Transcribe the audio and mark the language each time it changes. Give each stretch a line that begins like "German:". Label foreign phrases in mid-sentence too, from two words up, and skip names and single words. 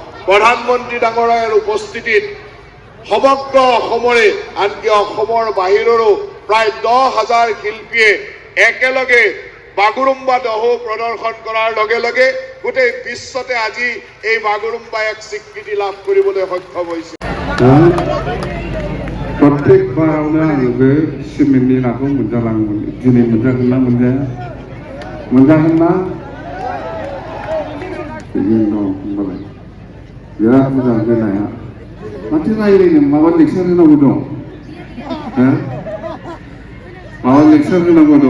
Assamese: প্ৰধানমন্ত্ৰী ডাঙৰীয়াৰ উপস্থিতিত সমগ্ৰ অসমৰে আনকি অসমৰ বাহিৰৰো প্ৰায় 10,000 শিল্পীয়ে একেলগে বাগুৰুম্বা দহো প্ৰদৰ্শন কৰাৰ লগে লগে গোটেই বিশ্বতে আজি এই বাগুৰুম্বা এক স্বীকৃতি লাভ কৰিবলৈ সক্ষম হৈছে।
Bodo: प्रत्येकबारावनो आङो बे सिमेन्टनि नाखौ मोनजालाङोमोन। दिनै मोनजागोन ना मोनजाया? मोनजागोन ना? बिदिनो दं होनबालाय बिराद मोजां बे नाया। माथो रायलायनो माबा लेक्सार होनांगौ दं? माबा लेक्सार होनांगौ दं?